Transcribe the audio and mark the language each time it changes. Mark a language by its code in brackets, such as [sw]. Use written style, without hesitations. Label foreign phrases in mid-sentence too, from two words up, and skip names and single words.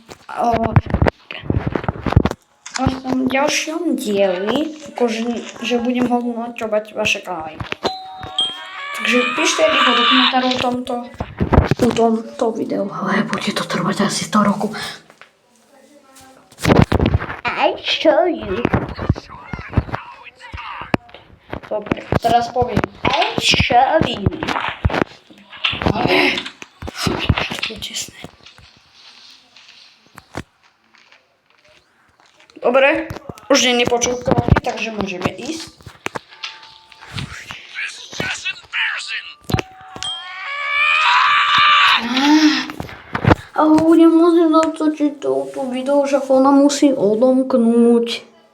[sk] V ďalšom dieli, že budem hodnoťovať vaše kanály. Takže píšte rýchlo do komentárov tomto videu, ale bude to trvať asi 100 rokov. [en] I show you. [sk] Dobre, teraz poviem. [en] I show you. [sk] To je čestné. Dobre, už nie nepočul kroky, takže môžeme ísť. Ale budem musieť natočiť toto video, že ona musí odomknúť.